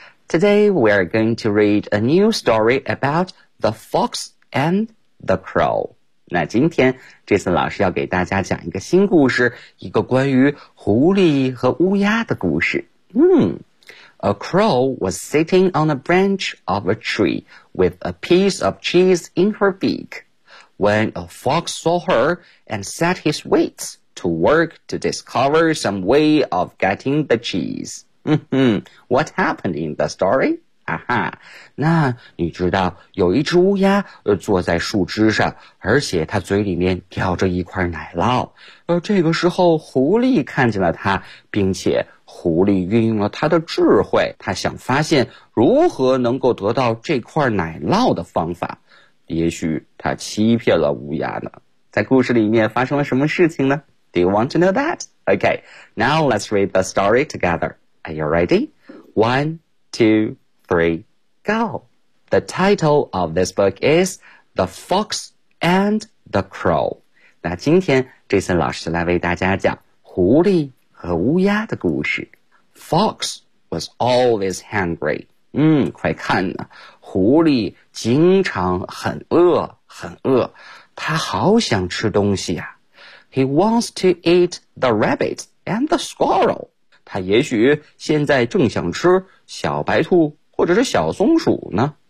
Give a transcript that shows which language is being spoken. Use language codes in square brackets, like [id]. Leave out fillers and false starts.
[en] Today, we are going to read a new story about the fox and the crow. [zh] 那今天 Jason 老师要给大家讲一个新故事，一个关于狐狸和乌鸦的故事。 [en] A crow was sitting on a branch of a tree with a piece of cheese in her beak. When a fox saw her and set his wits,to work to discover some way of getting the cheese. What happened in the story? [zh] 那你知道有一只乌鸦坐在树枝上，而且它嘴里面叼着一块奶酪。这个时候狐狸看见了它，并且狐狸运用了它的智慧，它想发现如何能够得到这块奶酪的方法。也许它欺骗了乌鸦呢。在故事里面发生了什么事情呢？ [en] Do you want to know that? Okay, now let's read the story together. Are you ready? 1, 2, 3, go! The title of this book is The Fox and the Crow. [zh] 那今天 Jason 老师来为大家讲狐狸和乌鸦的故事。 [en] Fox was always hungry. [zh] 快看呢，狐狸经常很饿，很饿，它好想吃东西啊。 [en] He wants to eat the rabbit and the squirrel. [zh] 他也许现在正想吃小白兔或者是小松鼠呢。